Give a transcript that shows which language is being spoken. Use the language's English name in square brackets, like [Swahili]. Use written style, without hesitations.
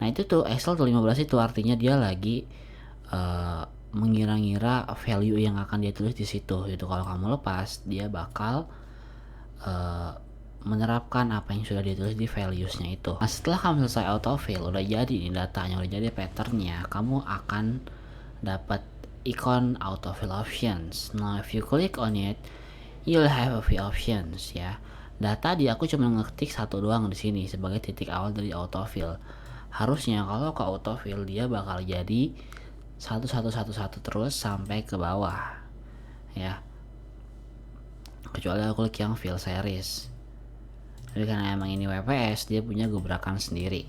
[Indonesian] Nah itu tuh Excel tuh 15 itu artinya dia lagi mengira-ngira value yang akan dia tulis di situ gitu. Kalau kamu lepas, dia bakal menerapkan apa yang sudah ditulis di valuesnya itu. Nah setelah kamu selesai autofill, udah jadi nih datanya, udah jadi patternnya, kamu akan dapat ikon autofill options. [English] Nah if you click on it, you'll have a few options ya. [Indonesian] Data aku cuma ngetik satu doang di sini sebagai titik awal dari autofill. Harusnya kalau ke autofill dia bakal jadi satu terus sampai ke bawah ya. Kecuali aku klik yang fill series. Jadi karena emang ini WPS, dia punya gebrakan sendiri.